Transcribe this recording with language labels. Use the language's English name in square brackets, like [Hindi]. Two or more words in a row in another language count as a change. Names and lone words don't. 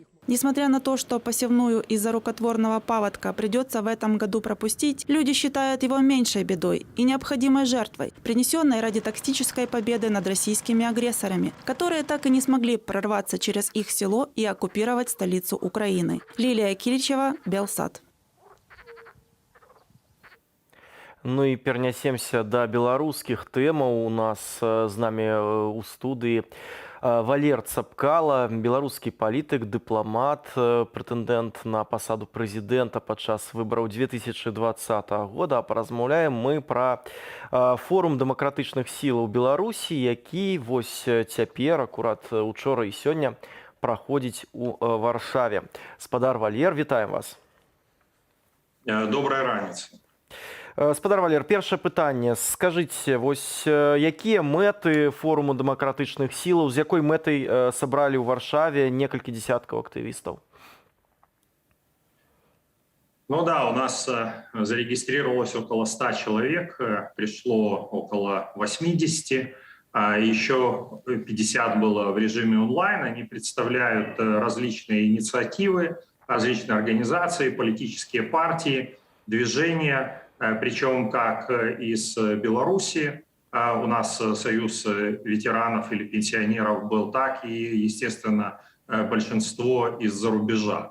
[Russian] Несмотря на то, что посевную из-за рукотворного паводка придется в этом году пропустить, люди считают его меньшей бедой и необходимой жертвой, принесенной ради тактической победы над российскими агрессорами, которые так и не смогли прорваться через их село и оккупировать столицу Украины. Лилия Кильчева, Белсат. Ну и перенесемся до белорусских тем. У нас з нами у студии Валер Цапкала, белорусский политик, дипломат, [Belarusian] прэтэндэнт на пасаду прэзідэнта падчас выбораў 2020 года. А паразмаўляем мы пра форум дэмакратычных сілаў Беларусі, які вось цяпер, акурат учора і сёння, праходзіць у Варшаве. Спадар Валер, вітаем вас. Добрая раніца. Спадар Валер, першае пытанне. Скажыце, вось якія мэты форуму дэмакратычных сілаў, з якой мэтай сабралі ў Варшаве некалькі дзесяткаў актывістаў? [Russian] Ну да, у нас зарегистрировалось около 100 человек, пришло около 80, а еще 50 было в режиме онлайн. Они представляют различные инициативы, различные организации, политические партии, движения, причем как из Беларуси, у нас союз ветеранов или пенсионеров был, так и, естественно, большинство из-за рубежа.